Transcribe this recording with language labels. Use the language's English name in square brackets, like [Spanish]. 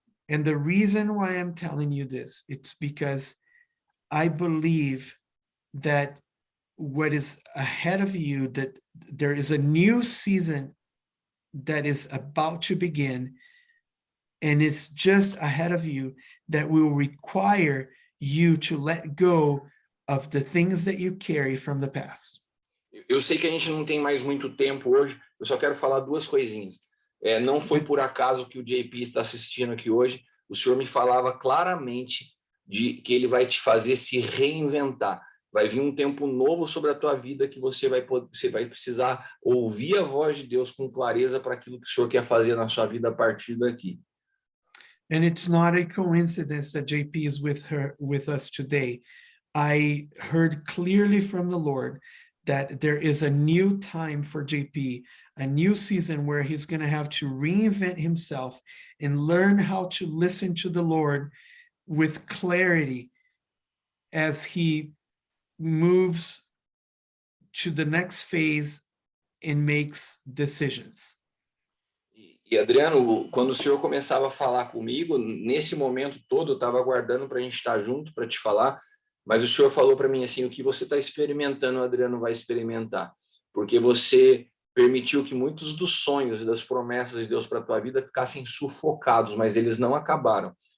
[English] And the reason why I'm telling you this, it's because I believe that what is ahead of you, that there is a new season that is about to begin, and it's just ahead of you that will require you to let go of the things that you carry from the past. [Portuguese] Eu sei que a gente não tem mais muito tempo hoje, eu só quero falar duas coisinhas. Não foi por acaso que o JP está assistindo aqui hoje, o senhor me falava claramente de que ele vai te fazer se reinventar. Vai vir um tempo novo sobre a tua vida que você vai precisar ouvir a voz de Deus com clareza para aquilo que o senhor quer fazer na sua vida a partir daqui. [English] And it's not a coincidence that JP is with us today. I heard clearly from the Lord that there is a new time for JP, a new season where he's going to have to reinvent himself and learn how to listen to the Lord with clarity as he moves to the next phase and makes decisions. [Portuguese] E Adriano, quando o senhor começava a falar comigo, nesse momento todo, eu estava aguardando para a gente estar junto para te falar, mas o senhor falou para mim assim, o que você está experimentando, o Adriano vai experimentar, porque você permitiu que muitos dos sonhos e das promessas de Deus para a tua vida ficassem sufocados, mas eles não acabaram.